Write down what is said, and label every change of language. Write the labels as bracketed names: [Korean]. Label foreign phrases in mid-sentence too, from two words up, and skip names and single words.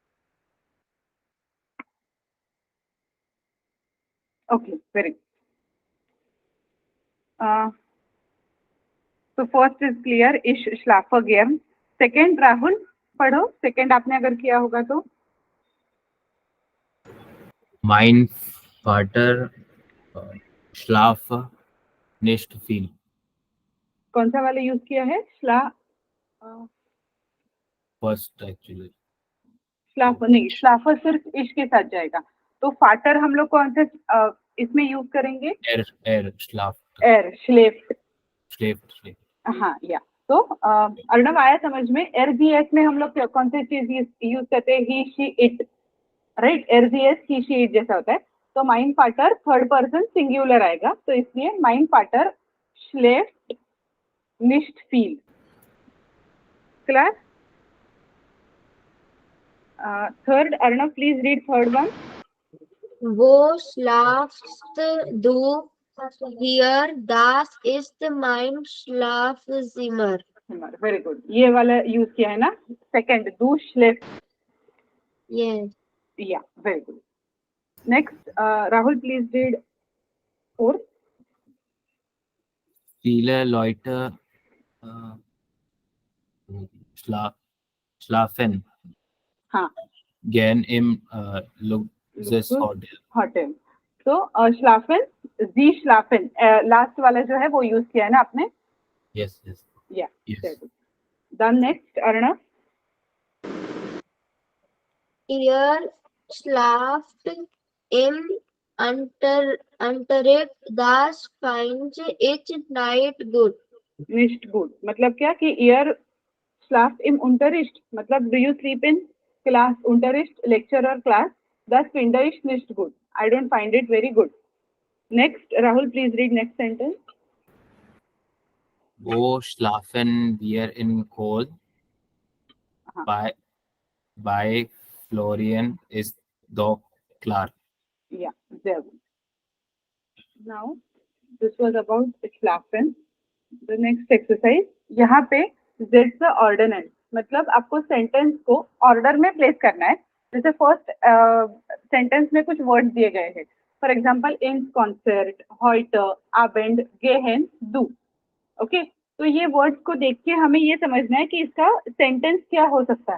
[English] Okay, very good. तो first is clear, [German] ich schlaf gern. [Hindi] सेकेंड राहुल पढ़ो, सेकेंड आपने अगर किया होगा तो. [German] Mein Vater schlafe nicht viel. [Hindi] कौन सा वाला यूज किया है? [English] First actually. [Hindi] श्लाफ नहीं, श्लाफर सिर्फ इश के साथ जाएगा. तो फाटर हम लोग कौन से इसमें यूज करेंगे? [German] Schlaft. Er, schläft. Schläft. [Hindi] हाँ, या. तो अर्णव आया समझ में? एरजीएस में हम लोग कौन सी चीज यूज करते हैं? [English] he, she, it, right. [Hindi] एरजीएस [English] he, she, it [Hindi] जैसा होता है. तो [German] mein Vater [English] third person singular [Hindi] आएगा, तो इसलिए [German] mein Vater schläft nicht viel. [English] class third. अर्णव please read third one. [German] Wo schlafst du hier? Das ist mein Schlafzimmer. [English] very good. [Hindi] ये वाला यूज किया है ना सेकंड. [German] Du schläft. [English] Yes. ja, very good. Next राहुल please read fourth. [German] Viele Leute schlafen [Hindi] हाँ, [German] gern im Luxushotel. होटल. [Hindi] तो [German] schlafen, Sie schlafen, [Hindi] लास्ट वाला जो है वो यूज किया है ना आपने. [English] Yes. [German] या, [English] Yes. Done. Next अर्णव. [German] Ihr schlaft im Unterricht. Das finds ich nicht gut. nicht gut [Hindi] मतलब क्या कि [German] ihr schlaf in Unterricht [Hindi] मतलब [English] do you sleep in class, [Hindi] unterricht लेक्चर और क्लास. [German] das finde ich nicht [English] good. I don't find it very good. Next, Rahul, please read next sentence. [German] Wo schlafen wir in Kohl? Bei Florian ist doch klar. [English] Yeah, there. Now, this was about schlafen. The next exercise. [Hindi] यहाँ पे [English] that's the ordinance [Hindi] मतलब आपको सेंटेंस को ऑर्डर में प्लेस करना है. जैसे [English] first sentence [Hindi] में कुछ वर्ड्स दिए गए हैं. [English] for example [German] in Konzert, heute, Abend, gehen, du. [Hindi] ओके, तो ये वर्ड्स को देख के हमें ये समझना है कि इसका सेंटेंस क्या हो सकता है.